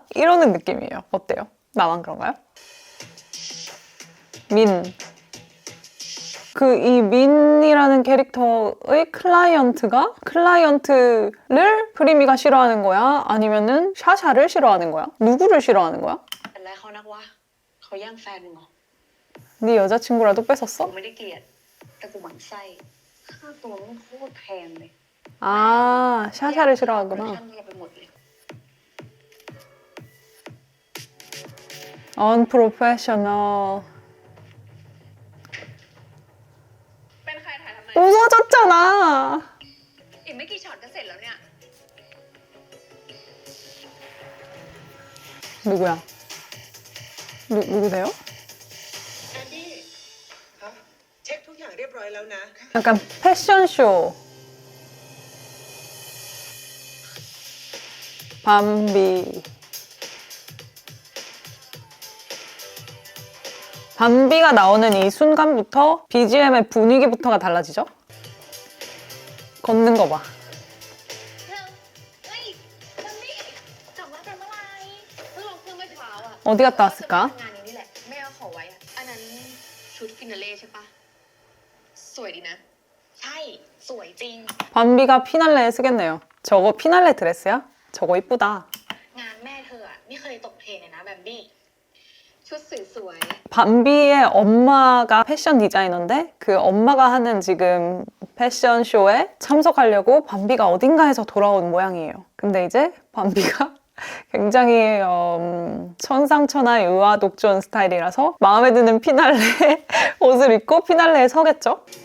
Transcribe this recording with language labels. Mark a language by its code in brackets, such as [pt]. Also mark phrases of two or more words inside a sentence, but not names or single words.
[ko] 이러는 느낌이에요. 어때요? 나만 그런가요? 민. 이 민이라는 캐릭터의 클라이언트를 프리미가 싫어하는 거야? 아니면은 샤샤를 싫어하는 거야? 누구를 싫어하는 거야? [th] เป็นไรเขานักวะเขาแย่งแฟนมึงเหรอ [ko] 네 여자친구라도 [th] กู [ko] 뺏었어? [th] ไม่ได้เกลียดแต่กูหมั่นไส้ค่าตัวมึงโคตรแพงเลย [ko] 아, 샤샤를 [th] ช่าง [ko] 싫어하구나. [th] เราไปหมดเลย [en] Unprofessional. [th] เป็นใครถ่ายทำไม [ko] 웃어줬잖아. [th] อีกไม่กี่ช็อตก็เสร็จแล้วเนี่ย [ko] 누구야? 누구세요? [th] แอนดี้ครับเช็คทุกอย่างเรียบร้อยแล้วนะ [ko] 약간 패션쇼. 밤비. 밤비가 나오는 이 순간부터 BGM의 분위기부터가 달라지죠? 걷는 거 봐. [th] เฮ้ยมันนี่กลับมากันเมื่อไหร่เพิ่งลงเครื่องเมื่อเช้าอ่ะ [ko] 어디 갔다 왔을까? [th] งานนี้นี่แหละแม่เอาขอไว้อะอันนั้นชุดฟินาเล่ใช่ปะสวยดีนะ ใช่สวยจริง [ko] 밤비가 피날레에 쓰겠네요. 저거 피날레 드레스야? 저거 이쁘다. [th] งานแม่เธออะไม่เคยตกเทรนเลยนะแบบนี้ชุดสวย [ko] 밤비의 엄마가 패션 디자이너인데 그 엄마가 하는 지금 패션쇼에 참석하려고 밤비가 어딘가에서 돌아온 모양이에요. 근데 이제 밤비가 굉장히 천상천하의 의아독존 스타일이라서 마음에 드는 피날레 옷을 입고 피날레에 서겠죠?